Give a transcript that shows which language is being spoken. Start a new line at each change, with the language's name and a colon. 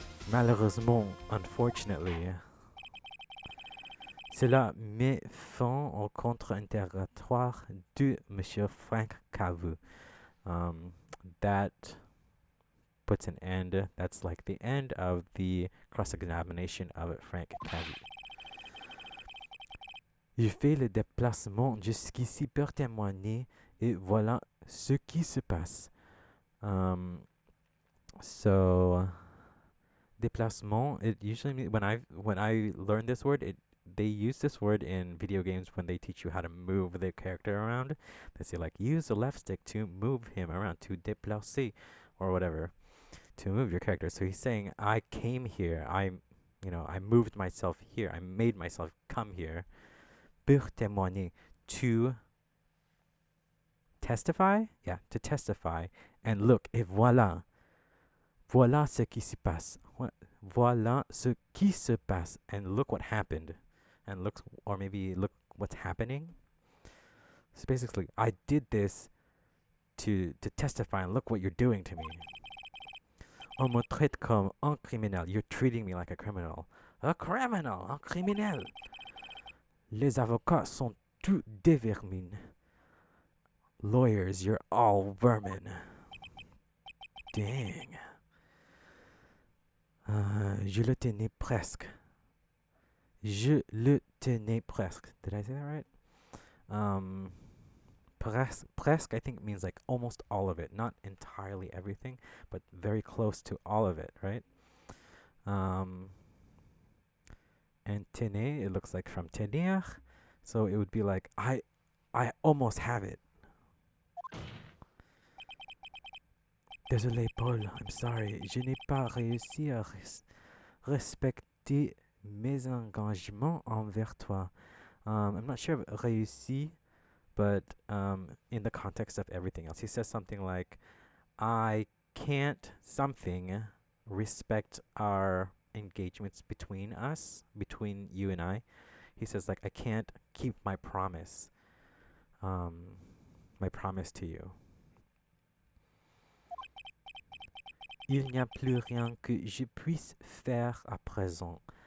French: Malheureusement,
English: unfortunately,
French: cela met fin au contre-interrogatoire de Monsieur Frank Khavu.
English: That puts an end. That's like the end of the cross-examination of Frank Khavu.
French: Je fais le déplacement jusqu'ici pour témoigner et voilà ce qui se passe.
English: So déplacement, it usually means when I learned this word, they use this word in video games when they teach you how to move the character around. They say like use the left stick to move him around, to déplacer or whatever, to move your character. So he's saying I came here, I moved myself here, I made myself come here
French: pour témoigner,
English: to testify, to testify, and look,
French: et voilà ce qui se passe. Voilà ce qui se passe,
English: and look what happened, and look what's happening. So basically, I did this to testify, and look what you're doing to me.
French: On me traite comme un criminel.
English: You're treating me like a criminal.
French: Un criminel. Les avocats sont tous des vermines.
English: Lawyers, you're all vermin. Dang.
French: Je le tenais presque. Je le tenais presque.
English: Did I say that right? Presque, I think, means like almost all of it. Not entirely everything, but very close to all of it, right? And tenir, it looks like from tenir. So it would be like, I almost have it.
French: Désolé, Paul.
English: I'm sorry.
French: Je n'ai pas réussi à respecter mes engagements envers toi.
English: I'm not sure if réussi, but in the context of everything else. He says something like, I can't respect our engagements between us, between you and I. He says like, I can't keep my promise to you.
French: Il n'y a plus rien que je puisse faire à présent.